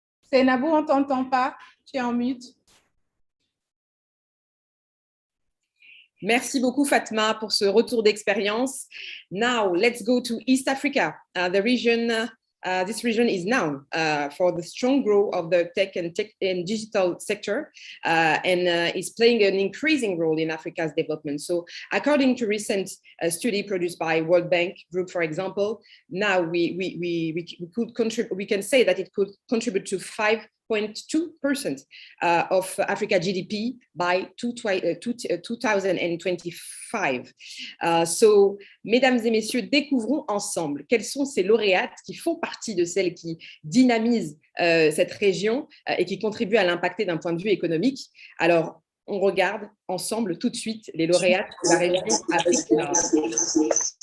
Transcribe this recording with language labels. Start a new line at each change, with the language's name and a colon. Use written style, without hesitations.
French: Seynabou, on ne t'entend pas, tu es en mute. Merci beaucoup, Fatma, pour ce retour d'expérience.
English: Now, let's go to East Africa. This region is known for the strong growth of the tech and digital sector and is playing an increasing role in Africa's development. So according to recent study produced by World Bank Group, for example, now we can say that it could contribute to 5.2% of Africa GDP by 2025.
French: So, mesdames et messieurs, découvrons ensemble quelles sont ces lauréates qui font partie de celles qui dynamisent cette région et qui contribuent à l'impacter d'un point de vue économique. Alors, on regarde ensemble tout de suite les lauréates de la région Afrique Nord.